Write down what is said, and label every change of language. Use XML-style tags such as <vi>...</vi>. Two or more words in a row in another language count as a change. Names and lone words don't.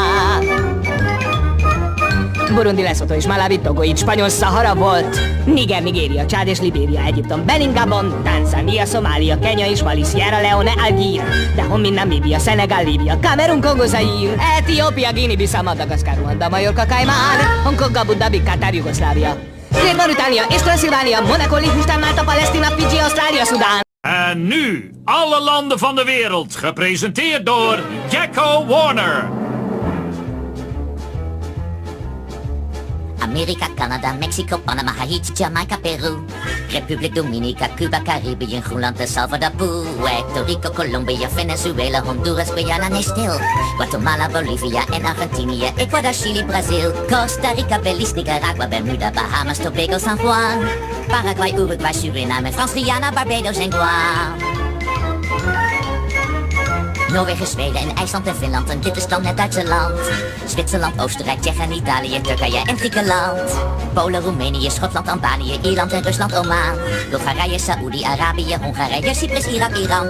<hu>Burundi, Lesotho és Malawi, Togo, így spanyol Szahara volt. Niger, Nigéria, Csád és Libéria, Egyiptom, Benin, Gabon, Tanzania, Szomália, Kenya és Mali, Sierra Leone, Algír, Dahomey, Namíbia, Szenegál, Líbia, Kamerun, Kongo, Zaír, Etiópia, Guinea-Bissau, Madagaszkár, Ruanda, Majorka, Kajmán, Hongkong, Abu Dhabi, Katár, Jugoszlávia, Dél-Mauritánia és Transzilvánia, Monaco, Liechtenstein, Malta, Palestina, Fiji, Australië, Sudaan.</hu> <nl>En nu, alle landen van de wereld, gepresenteerd door Jacko Warner. Amerika, Canada, Mexico, Panama, Haiti, Jamaica, Peru, Republiek Dominica, Cuba, Caribië, Groenland, El Salvador, Puerto Rico, Colombia, Venezuela, Honduras, Guyana, nee stil, Guatemala, Bolivia en Argentinië, Ecuador, Chili, Brazil, Costa Rica, Belize, Nicaragua, Bermuda, Bahamas, Tobago, San Juan, Paraguay, Uruguay, Suriname, Frans-Guyana, Barbados en Guam. Noorwegen, Zweden en IJsland en Finland en dit is dan het Duitsland. Zwitserland, Oostenrijk, Tsjechië en Italië, Turkije en Griekenland. Polen, Roemenië, Schotland, Albanië, Ierland en Rusland, Oman. Bulgarije, Saoedi-Arabië, Hongarije, Cyprus, Irak, Iran.</nl>